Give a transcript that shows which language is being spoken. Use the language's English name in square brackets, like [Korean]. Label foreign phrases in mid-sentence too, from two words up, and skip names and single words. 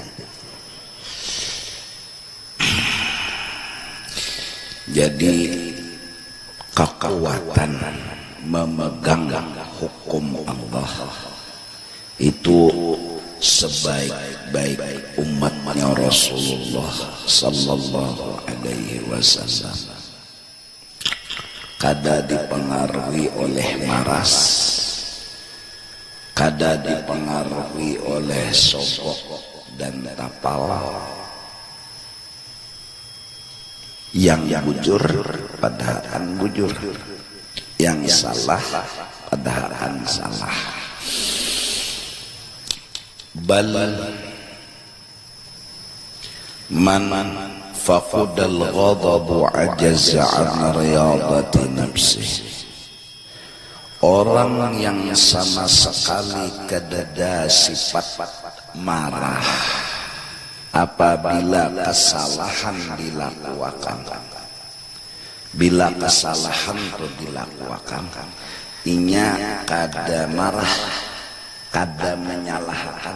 [Indonesian] Jadi kekuatan memegang hukum Allah itu sebaik-baik umatnya Rasulullah sallallahu alaihi wasallam. [Banjar] Kada dipengaruhi oleh maras, kada dipengaruhi oleh sogok dan tapal. Yang bujur padahal bujur, yang salah padahal salah. [Arabic] بل من فقد الغضب عجز عن رياضة نفسه. [Indonesian] Orang yang sama sekali kedada sifat marah apabila kesalahan dilakukan. [Banjar] Bila kesalahan itu dilakukan, inya kada marah, kada menyalahkan.